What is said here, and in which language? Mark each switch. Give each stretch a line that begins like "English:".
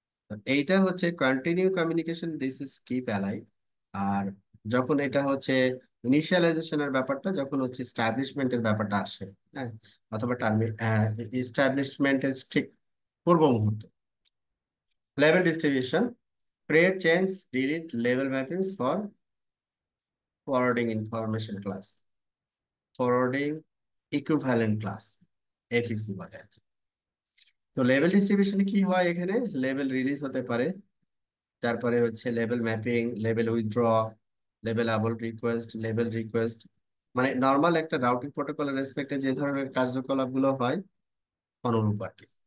Bangla: তো এইটা হচ্ছে continue communication,
English: This is keep alive.
Bangla: আর যখন এটা হচ্ছে ইনিশিয়ালাইজেশনের ব্যাপারটা, যখন হচ্ছে স্টাবলিশমেন্টের ব্যাপারটা আসে, হ্যাঁ, অথবা ইস্টাবলিশমেন্টের ঠিক পূর্ব মুহূর্ত।
English: level distribution: create, change, delete label mappings for forwarding information class, forwarding equivalent class,
Bangla: এফইসি বলে আর কি। তো লেভেল ডিস্ট্রিবিউশনে কি হয়, এখানে লেভেল রিলিজ হতে পারে, তারপরে হচ্ছে level mapping, level withdraw, level আবল রিকোয়েস্ট, লেভেল রিকোয়েস্ট, মানে নর্মাল একটা রাউটিং প্রোটোকলের রেসপেক্টে যে ধরনের কার্যকলাপগুলো হয় অনুরূপ আর কি।